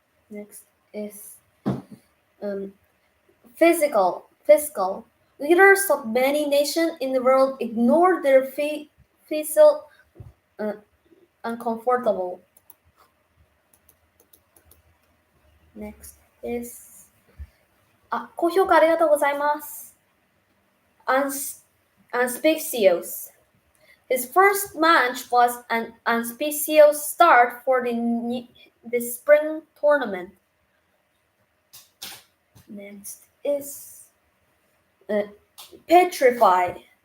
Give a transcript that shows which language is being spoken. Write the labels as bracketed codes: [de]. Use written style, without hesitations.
[en] Next is fiscal. Leaders of many nations in the world ignore their fiscal uncomfortable. Next is [ja] 高評価ありがとうございます。 [en] Auspicious. His first match was an auspicious start for the spring tournament. Next is petrified.